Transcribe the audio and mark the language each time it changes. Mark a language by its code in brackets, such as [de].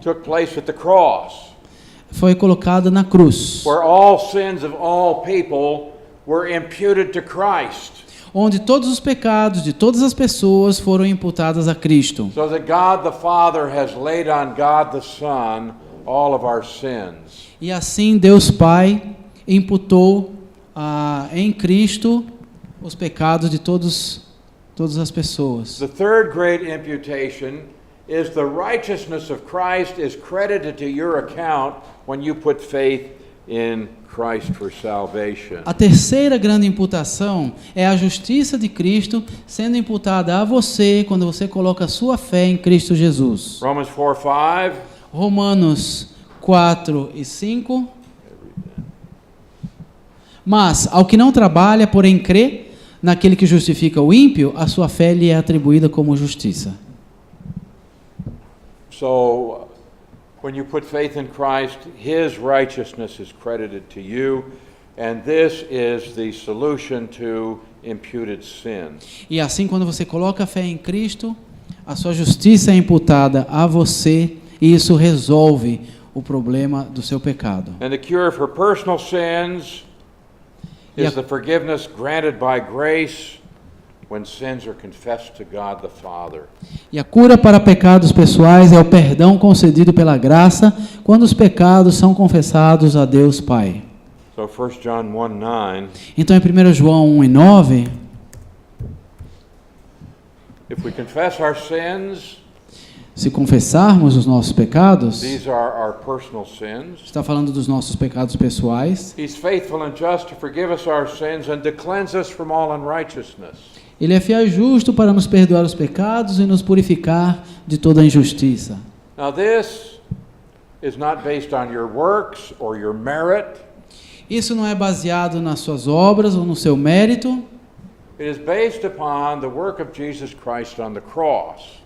[en] took place at the cross, [pt] foi colocada na cruz, [en] where all sins of all people were imputed to Christ, [pt] onde todos os pecados de todas as pessoas foram imputados a Cristo. [en] so that God the Father has laid on God the Son all of our sins. [pt] E assim Deus Pai imputou em Cristo os pecados de todas as pessoas. [en] The third great imputation is the righteousness of Christ is credited to your account when you put faith in Christ for salvation. [pt] A terceira grande imputação é a justiça de Cristo sendo imputada a você quando você coloca a sua fé em Cristo Jesus. [en] Romans 4:5. [pt] Romanos 4 e 5. Mas ao que não trabalha, porém crê naquele que justifica o ímpio, a sua fé lhe é atribuída como justiça. [en] So, when you put faith in Christ, His righteousness is credited to you, and this is the solution to imputed sin. [pt] E assim, quando você coloca a fé em Cristo, a sua justiça é imputada a você, e isso resolve o problema do seu pecado. [en] And the cure for personal sins is Yep. the forgiveness granted by grace when sins are confessed to God the Father. [pt] E a cura para pecados pessoais é o perdão concedido pela graça quando os pecados são confessados a Deus Pai. [en] So 1 John 1:9, [pt] Então, em 1 João 1 e 9, [en] if we confess our sins, [pt] se confessarmos os nossos pecados, [en] these are our personal sins. [pt] está falando dos nossos pecados pessoais, [en] He's faithful and just to forgive us our sins and to cleanse us from all unrighteousness. [pt] Ele é fiel e justo para nos perdoar os pecados e nos purificar de toda injustiça. [en] Now this is not based on your works or your merit. [pt] Isso não é baseado nas suas obras ou no seu mérito, [en] It is based upon the work of Jesus Christ on the cross.